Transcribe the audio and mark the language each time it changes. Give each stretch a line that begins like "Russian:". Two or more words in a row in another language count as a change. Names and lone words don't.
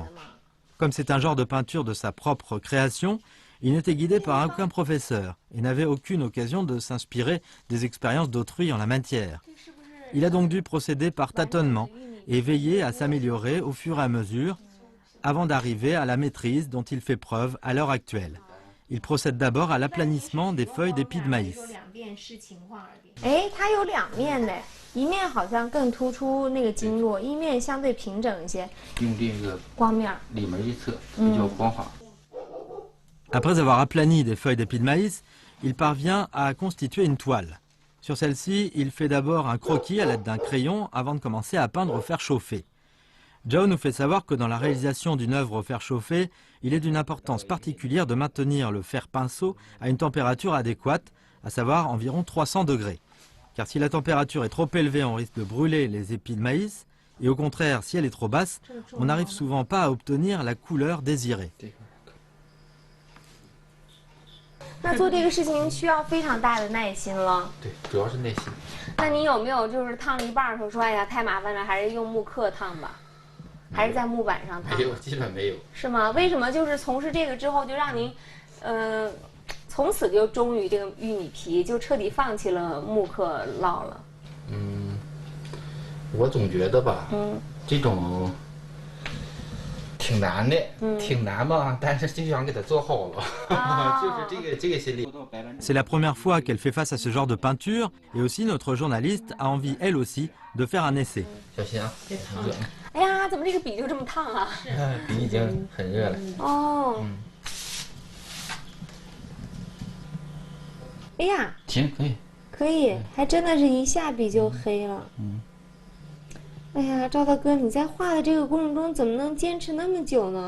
French: Comme c'est un genre de peinture de sa propre création, il n'était guidé par aucun professeur et n'avait aucune occasion de s'inspirer des expériences d'autrui en la matière. Il a donc dû procéder par tâtonnement et veiller à s'améliorer au fur et à mesure avant d'arriver à la maîtrise dont il fait preuve à l'heure actuelle. Il procède d'abord à l'aplanissement des feuilles d'épis de maïs.
Chinese: 哎，它有两面的，一面好像更突出那个经络，一面相对平整一些。用这个光面里面一侧比较光滑。
French: Après avoir aplani des feuilles d'épis de maïs, il parvient à constituer une toile. Sur celle-ci, il fait d'abord un croquis à l'aide d'un crayon avant de commencer à peindre au fer chauffé. Zhao nous fait savoir que dans la réalisation d'une œuvre au fer chauffé, il est d'une importance particulière de maintenir le fer pinceau à une température adéquate, à savoir environ 300 degrés. Car si la température est trop élevée, on risque de brûler les épis de maïs, et au contraire, si elle est trop basse, on n'arrive souvent pas à obtenir la couleur désirée.
Chinese: 那做这个事情需要非常大的耐心了。对，主要是耐心。那你有没有就是烫了一半的时候说，哎呀太麻烦了，还是用木刻烫吧？还是在木板上烫？没有，基本没有。是吗？为什么就是从事这个之后，就让您，从此就忠于这个玉米皮，就彻底放弃了木刻烙了？我总觉得吧，这种挺难的，挺难嘛，但是就想给它做好了，就是这个心理。
French: C'est la première fois qu'elle fait face à ce genre de peinture, et aussi notre journaliste a envie, elle aussi, de faire un essai.
Chinese: 小心啊，很热。哎呀，怎么这个笔就这么烫啊？笔已经很热了。哦。哎呀，行，可以。可以，还真的是一下笔就黑了。哎呀，赵大哥，你在画的这个过程中怎么能坚持那么久呢？